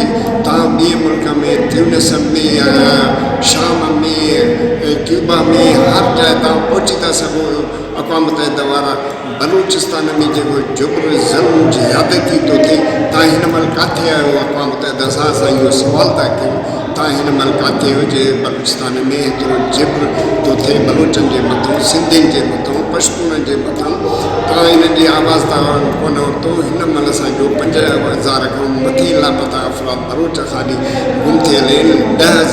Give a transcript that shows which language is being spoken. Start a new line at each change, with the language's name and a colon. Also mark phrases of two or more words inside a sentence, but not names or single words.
Sindhi: تاں ॿिए ملک میں تیونس میں، شام میں، کیوبا میں، ہر جائے تاں پہنچی था سگو. اقوام متحدہ والا بلوچستان میں جو جبر ظلم زیادتی تو تھے، تاں ہن مل کاتھے آयो؟ اقوام متحدہ سان اهو سوال था कयूं تاں ہن مل کاتھے हुजे بلوچستان میں एतिरो जबर तो थिए बलूचनि जे मथां, सिंधियुनि जे मथां, पश्तूननि जे मथां. तव्हां हिन जी आवाज़ तव्हां कोन वरितो. हिन महिल असांजो 5000 खां मथे लापता अफ़राद बलूच ख़ाली गुम थियल आहिनि.